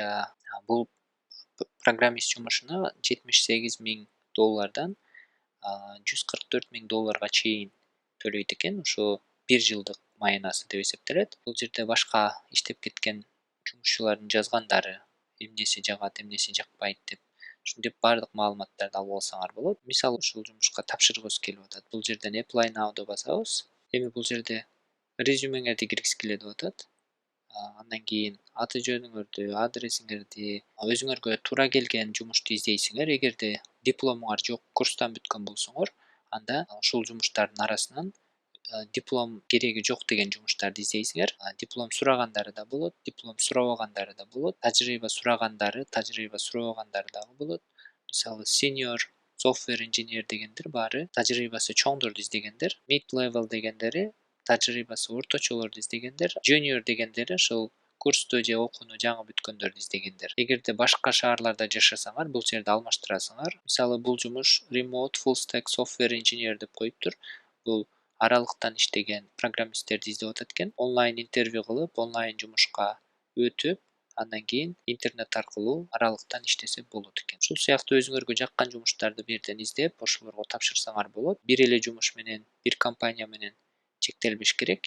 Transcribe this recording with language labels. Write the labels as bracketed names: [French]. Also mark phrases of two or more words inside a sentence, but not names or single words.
[Kyrgyz] Бул программист жумушуна $78.000 $144.000 чейин төлөйт экен. Ошо 1 жылдык маянасы деп эсептелет. Бул жерде башка иштеп кеткен жумушчулардын жазгандары, эмнеси жагат, эмнеси жакпайт деп ушинтип баардык маалыматтарды алып алсаңар болот. Мисалы ушул жумушка тапшыргыбыз келип атат. Бул жерден [English] apply now [Kyrgyz] деп басабыз. Эми бул жерде резюмеңерди киргизгиле деп атат. Андан кийин аты жөнүңөрдү, адресиңерди, өзүңөргө туура келген жумушту издейсиңер. Эгерде дипломуңар жок, курстан бүткөн болсоңор, анда ушул жумуштардын арасынан диплом кереги жок деген жумуштарды издейсиңер. Диплом сурагандары да болот, диплом сурабагандары да болот. Тажрыйба сурагандары, тажрыйба сурабагандары дагы болот. Мисалы [English] senior software engineer [Kyrgyz] дегендер баары тажрыйбасы чоңдорду издегендер. [English] Mid level [Kyrgyz] дегендери тажрыйбасы орточолорду издегендер. Junior дегендери ошол курсту же окууну жаңы бүткөндөрдү издегендер. Эгерде башка шаарларда жашасаңар, бул жерде алмаштырасыңар. Мисалы бул жумуш [English] remote full stack software engineer [Kyrgyz] деп коюптур. Бул аралыктан иштеген программисттерди издеп атат экен. Онлайн интервью кылып, онлайн жумушка өтүп, андан кийин интернет аркылуу аралыктан иштесе болот экен. Ушул сыяктуу өзүңөргө жаккан жумуштарды бу жерден издеп, ошолорго тапшырсаңар болот. Бир эле жумуш менен, бир компания менен чектелбеш керек.